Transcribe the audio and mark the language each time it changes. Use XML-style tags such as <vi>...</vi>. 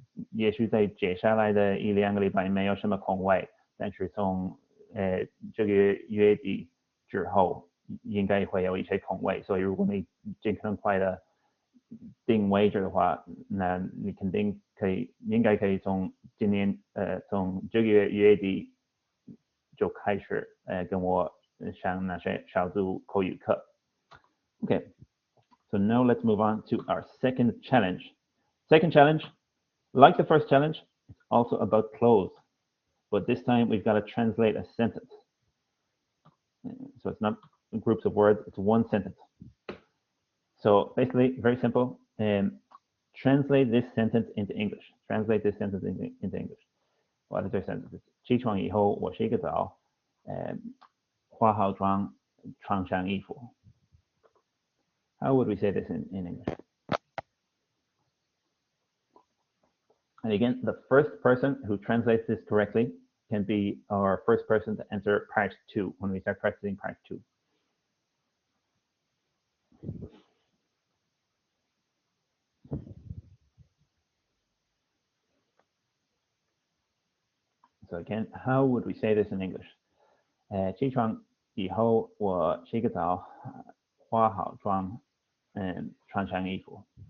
<zh>也许在接下来的1-2个礼拜没有什么空位，但是从这个月底之后应该会有一些空位，所以如果你尽可能快的定位置的话，那你肯定应该可以从从这个月底就开始跟我上那些小组口语课。</zh> <en>Okay, so now let's move on to our second challenge. Second challenge, like the first challenge, it's also about clothes, but this time we've got to translate a sentence. So it's not groups of words, it's one sentence. So basically, very simple. Translate this sentence into English. Translate this sentence into English. What is their sentence?</en> <zh>起床以后我洗个澡，化好妆，穿上衣服。</zh> <en>How would we say this in English? And again, the first person who translates this correctly can be our first person to enter part 2 when we start practicing part 2. So again, how would we say this in English?</en> <zh>起床以后我洗个澡，化好妆，穿上衣服。</zh>